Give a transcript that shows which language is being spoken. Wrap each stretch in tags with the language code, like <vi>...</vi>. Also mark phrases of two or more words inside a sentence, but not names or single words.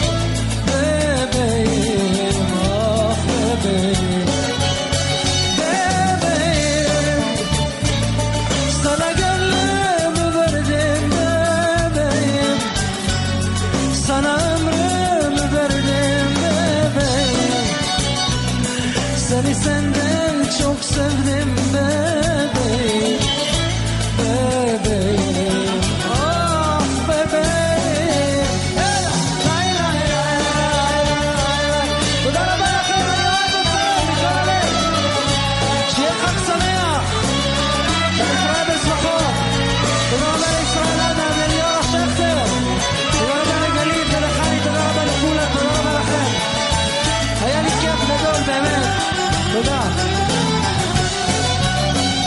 <tr>bebeğim ah bebeğim Seni senden çok sevdim bebeğim Bebeğim Ah bebeğim Lay lay lay lay</tr> <he>תודה רבה לכם, אני אוהב אתכם, מכל הלב שיהיה חג שמח שנפרע בשמחות תודה רבה לישראל אדם, לליאור שכטר תודה רבה לגלית ולחני, תודה רבה לכולם, תודה רבה לכם היה לי כיף גדול באמת תודה</he>